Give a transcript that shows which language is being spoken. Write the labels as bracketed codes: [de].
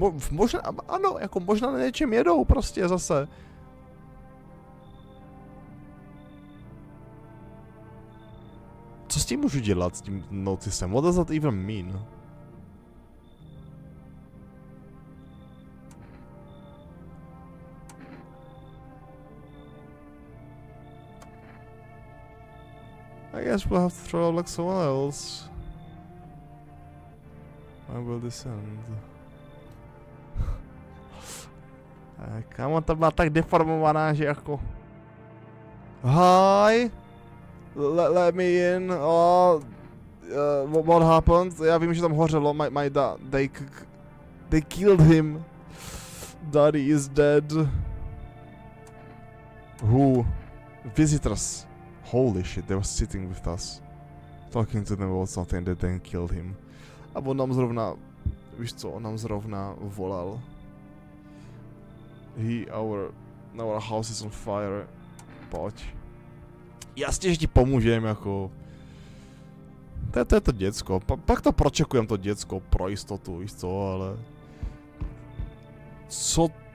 [cs] Možná, ano, jako možná na něčem jedou prostě zase. Co s tím můžu dělat, s tím noticem? [en] What does that even mean? I guess we'll have to throw out like someone else. When will this end? [cs] Kámo, ta byla tak deformovaná, že jako... [en] Hi! Let me in. Oh, what happened? [cs] Já vím, že tam hořelo. [en] My dad. They killed him. Daddy is dead. Who? Visitors. Holy shit, they were sitting with us. Talking to them about something that then killed him. [cs] A on nám zrovna... Víš co, on nám zrovna volal. [en] Our house is on fire. [cs] Pojď. Jasně, že ti pomůžem, jako... To je to děcko. Pak to pročekujem, to děcko, pro jistotu, víš co, ale... Co...